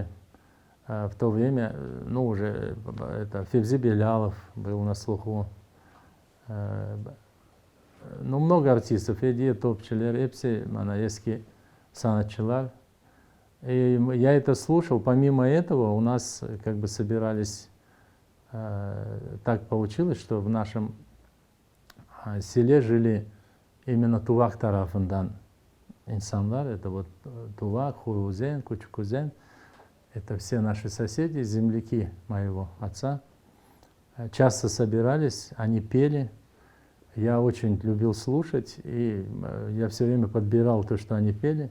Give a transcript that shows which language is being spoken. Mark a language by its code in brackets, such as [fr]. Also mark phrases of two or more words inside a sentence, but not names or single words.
[ru] В то время, ну, уже это Февзи Белялов был на слуху, ну, много артистов, Эдия Топчелер, Эпси, Манаески, Саначелар. И я это слушал. Помимо этого у нас как бы собирались, так получилось, что в нашем селе жили именно [crh] Тувак тарафындан инсанлар. [ru] Это вот Тувак, Хуузен, Кучукузен. Это все наши соседи, земляки моего отца. Часто собирались, они пели. Я очень любил слушать, и я все время подбирал то, что они пели.